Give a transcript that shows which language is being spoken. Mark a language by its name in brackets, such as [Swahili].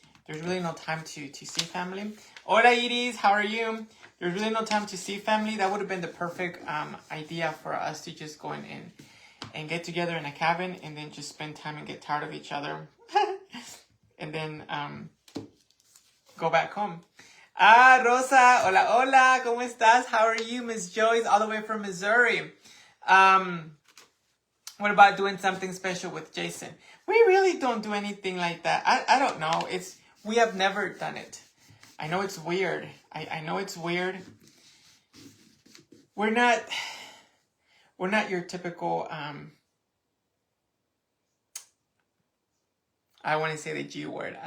[English] There's really no time to see family. Hola Iris, how are you? There's really no time to see family. That would have been the perfect idea for us to just go in and get together in a cabin and then just spend time and get tired of each other. And then go back home. [Spanish] Rosa, hola, hola, ¿cómo estás? [English] How are you? Miss Joyce, all the way from Missouri. What about doing something special with Jason? We really don't do anything like that. I don't know. We have never done it. I know it's weird. I know it's weird. We're not your typical, I want to say the G word.